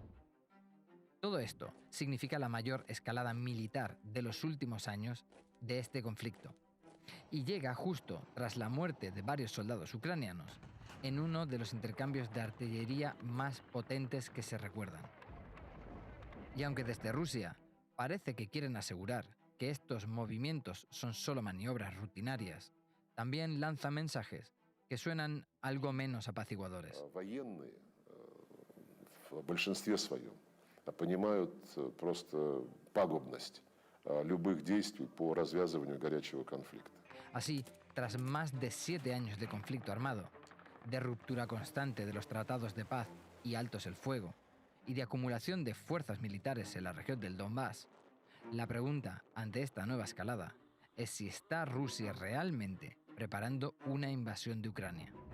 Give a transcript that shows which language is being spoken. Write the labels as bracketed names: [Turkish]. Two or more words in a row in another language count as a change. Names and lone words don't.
[Spanish] Todo esto significa la mayor escalada militar de los últimos años de este conflicto, y llega justo tras la muerte de varios soldados ucranianos en uno de los intercambios de artillería más potentes que se recuerdan. Y aunque desde Rusia parece que quieren asegurar que estos movimientos son solo maniobras rutinarias, también lanza mensajes que suenan algo menos apaciguadores. [Russian] В большинстве своем понимают просто пагубность любых действий по развязыванию горячего конфликта. [Spanish] Así, tras más de 7 años de conflicto armado, de ruptura constante de los tratados de paz y altos el fuego, y de acumulación de fuerzas militares en la región del Donbass, la pregunta ante esta nueva escalada es si está Rusia realmente preparando una invasión de Ucrania.